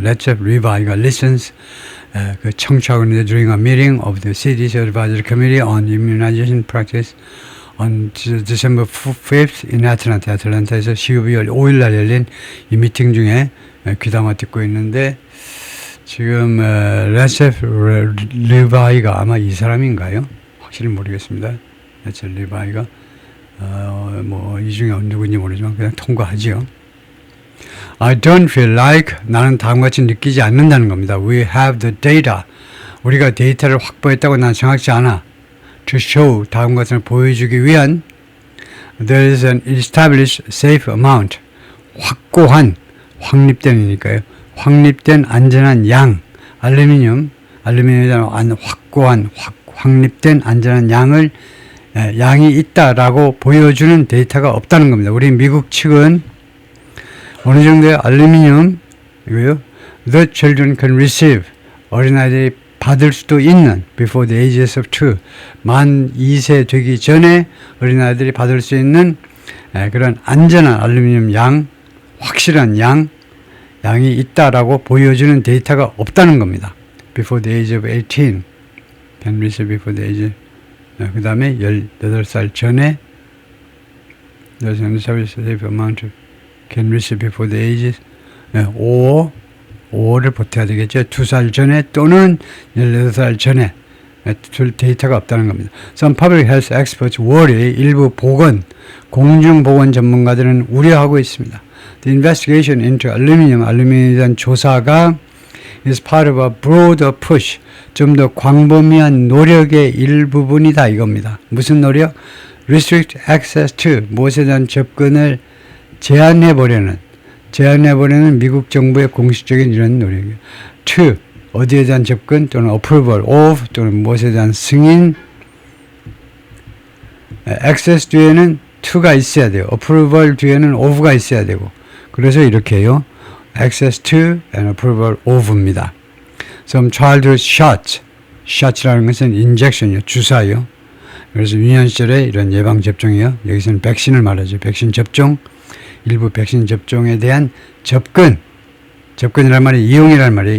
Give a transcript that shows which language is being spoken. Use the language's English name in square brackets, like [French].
[Korean] 레체프 리바이가 [English] listens [Korean] 그 청취하고 있는데 [English] during a meeting of the CDC Advisory Committee on Immunization Practice on December 5th in Atlanta, [Korean] 아틀란타에서 12월 5일 날 열린 이 미팅 중에 귀담아 듣고 있는데 지금 레체프 리바이가 아마 이 사람인가요? 확실히 모르겠습니다. 에첼 리바이가 뭐 이 중에 누군지 모르지만 그냥 통과하지요. [English] I don't feel like [Korean] 나는 다음과 같이 느끼지 않는다는 겁니다. [English] We have the data. [Korean] 우리가 데이터를 확보했다고 난 정확치 않아. [English] To show [Korean] 다음 것을 보여주기 위한 [English] there is an established safe amount. [Korean] 확고한 확립된이니까요. 확립된 안전한 양 알루미늄에 대한 확고한 확립된 안전한 양이 있다라고 보여주는 데이터가 없다는 겁니다. 우리 미국 측은 어느 정도의 알루미늄이고요. [English] The children can receive [Korean] 어린아이들이 받을 수도 있는 [English] before the ages of 2 [Korean] 만 2세 되기 전에 어린아이들이 받을 수 있는 그런 안전한 알루미늄 양 확실한 양이 있다라고 보여주는 데이터가 없다는 겁니다. [English] Before the age of 18 can receive before the age [Korean] 그 다음에 18살 전에 [English] there's an established safe amount can receive before the ages [Korean] 5를 보태야 되겠죠. 2살 전에 또는 18살 전에 데이터가 없다는 겁니다. [English] Some public health experts worry [Korean] 일부 공중보건 전문가들은 우려하고 있습니다. [English] The investigation into [Korean] 알루미늄에 대한 조사가 [English] is part of a broader push. [Korean] 좀 더 광범위한 노력의 일부분이다 이겁니다. 무슨 노력? [English] Restrict access to [Korean] 무엇에 대한 접근을 제한해보려는 미국 정부의 공식적인 이런 노력이에요. To 어디에 대한 접근 또는 [English] approval of [Korean] 또는 무엇에 대한 승인 access 뒤에는 to가 있어야 돼요. approval 뒤에는 of가 있어야 되고 그래서 이렇게 해요. [English] access to and approval of입니다. Some childhood shots이라는 것은 injection이요. [Korean] 주사요. 그래서 유년 시절에 이런 예방 접종이요. 여기서는 백신을 말하죠. 백신 접종 일부 백신 접종에 대한 접근이란 말이 이용이란 말이에요.